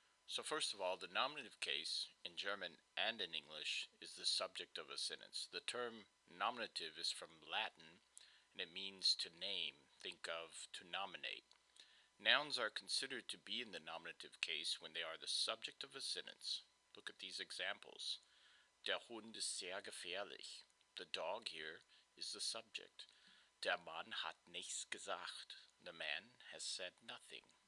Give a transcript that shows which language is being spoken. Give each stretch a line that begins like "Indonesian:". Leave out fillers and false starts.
English: So first of all, the nominative case, in German and in English, is the subject of a sentence. The term nominative is from Latin, and it means to name, think of, to nominate. Nouns are considered to be in the nominative case when they are the subject of a sentence. Look at these examples.
German: Der Hund ist sehr gefährlich.
English: The dog here is the subject.
German: Der Mann hat nichts gesagt.
English: The man has said nothing.